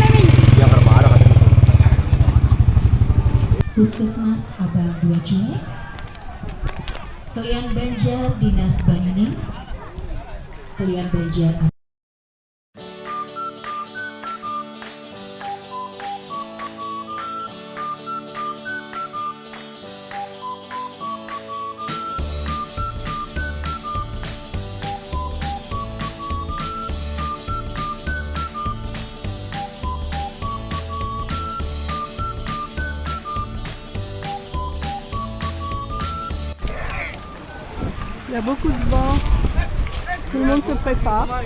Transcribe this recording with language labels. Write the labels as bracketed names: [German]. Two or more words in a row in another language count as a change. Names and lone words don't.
[Indonesian] Puskesmas Abang 2 Cuek, Kalian Banjar Dinas Banyuning, Kalian Banjar. [French] Il y a beaucoup de vent, tout le monde se prépare,